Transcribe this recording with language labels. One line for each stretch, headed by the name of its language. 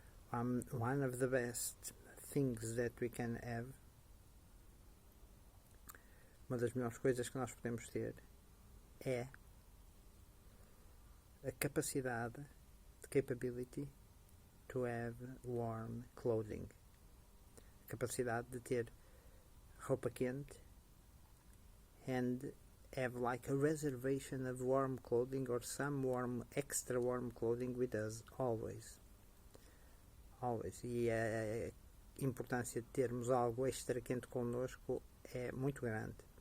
English: One of the best things that we can have,
Portuguese: uma das melhores coisas que nós podemos ter, é a capacidade,
English: the capability to have warm clothing.
Portuguese: A capacidade de ter roupa quente
English: and have like a reservation of warm clothing or some extra warm clothing with us always.
Portuguese: E a importância de termos algo extra quente connosco é muito grande.